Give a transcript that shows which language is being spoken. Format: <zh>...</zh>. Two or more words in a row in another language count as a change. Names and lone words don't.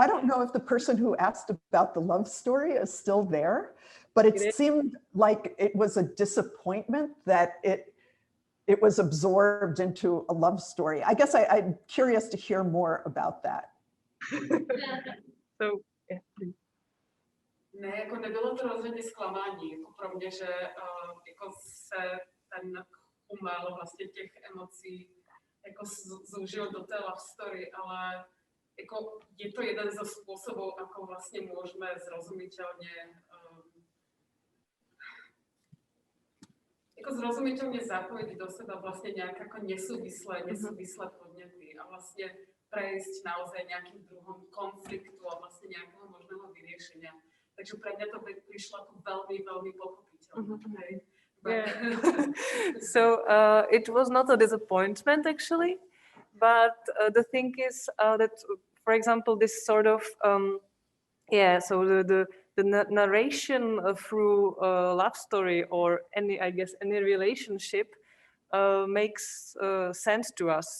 <en>I don't know if the person who asked about the love story is still there, but it seemed like it was a disappointment that it was absorbed into a love story. I guess I'm curious to hear more about that. So, yeah, please.</en> <cs>Ne, jako nebylo to rozhodně zklamání, jako pro mě, že jako se ten umel vlastně těch emocí jako zúžil do té</cs> <en>love story,</en> <cs>ale jako je to jeden ze způsobů, jako</cs> <sk>vlastně můžeme zrozumiteľne jako zrozumiteľne zapojiť do seba vlastne nejaké ako nesúvislé podnety a vlastne prejsť naozaj nejakým druhom konfliktu a vlastne nejakého možného vyriešenia. Takže pre mňa to prišlo ako veľmi, veľmi pochopiteľné. Yeah.</sk> <en>So it was not a disappointment actually, but the thing is that, for example, this sort of so the narration through a love story or any relationship makes sense to us.</en>